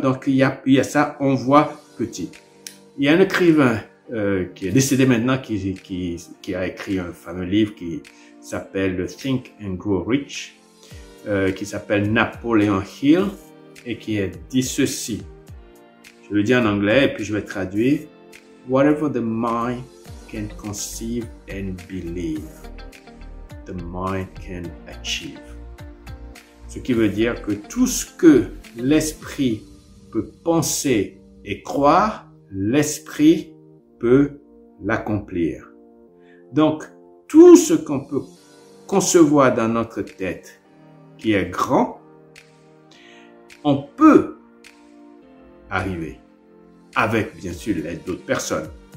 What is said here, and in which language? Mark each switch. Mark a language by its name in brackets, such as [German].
[French] Donc, il y a ça, on voit petit. Il y a un écrivain qui est décédé maintenant, qui a écrit un fameux livre qui s'appelle Think and Grow Rich, qui s'appelle Napoleon Hill, et qui a dit ceci. Je le dis en anglais, et puis je vais traduire. [English] Whatever the mind can conceive and believe, the mind can achieve. [French] Ce qui veut dire que tout ce que l'esprit peut penser et croire, l'esprit peut l'accomplir. Donc, tout ce qu'on peut concevoir dans notre tête qui est grand, on peut arriver avec, bien sûr, l'aide d'autres personnes.